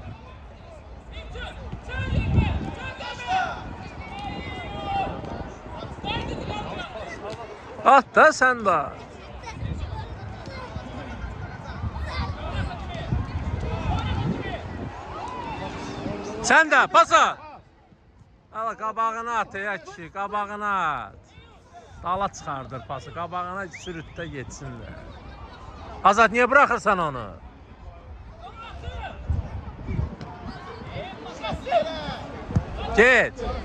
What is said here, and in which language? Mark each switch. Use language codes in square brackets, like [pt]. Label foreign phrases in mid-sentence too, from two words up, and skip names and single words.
[tr] At da sen de. Sen de pasa. [az] Al qabağına at ya kişi, qabağına at. Dala çıxardır pası, qabağına sürütdə geçsinlər. [tr] Azad, niye bırakırsan onu? [az] Get.